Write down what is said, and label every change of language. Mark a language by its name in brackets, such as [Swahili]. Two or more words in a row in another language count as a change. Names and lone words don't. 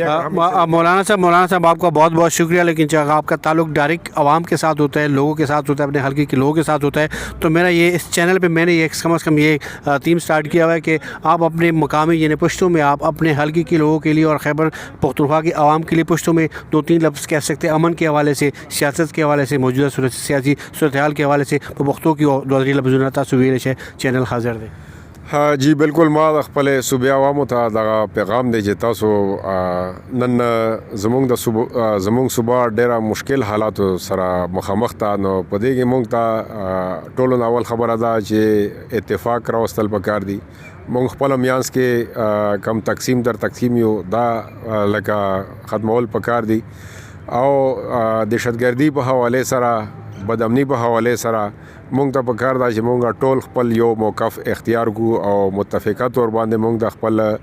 [Urdu] مولانا صاحب آپ کا بہت بہت شکریہ، لیکن جب آپ کا تعلق ڈائریکٹ عوام کے ساتھ ہوتا ہے، لوگوں کے ساتھ ہوتا ہے، اپنے حلقے کے لوگوں کے ساتھ ہوتا ہے، تو میرا یہ اس چینل پہ میں نے یہ کم از کم یہ [English] theme start [Urdu] کیا ہوا ہے کہ آپ اپنے مقامی یعنی پشتوں میں آپ اپنے حلقے کے لوگوں کے لیے اور خیبر پختونخوا کے عوام کے لیے پشتوں میں 2-3 لفظ کہہ سکتے ہیں، امن کے حوالے سے، سیاست کے حوالے سے، موجودہ سیاسی صورتحال کے حوالے سے پختوں کی 2 لفظ سویرش ہے چینل حاضر دے۔ ہاں جی بالکل، [Pashto] ما خپل صوبې عوامو ته دغه پیغام دی چې تاسو نن زمونږ صوبه ډېره مشکل حالاتو سره مخامخ ده، نو په دې کې مونږ ته ټولو نه اول خبره ده چې اتفاق راوستل پکار دي۔ مونږ خپل میانس کې کم تقسیم در تقسیم یو دا لکه ختمول پکار دي، او دهشتګردي په حواله سره، بدامني په حواله سره مونږ ته پکار ده چې مونږ ټول خپل یو موقف اختیار کو، او متفقه طور باندې مونږ د خپل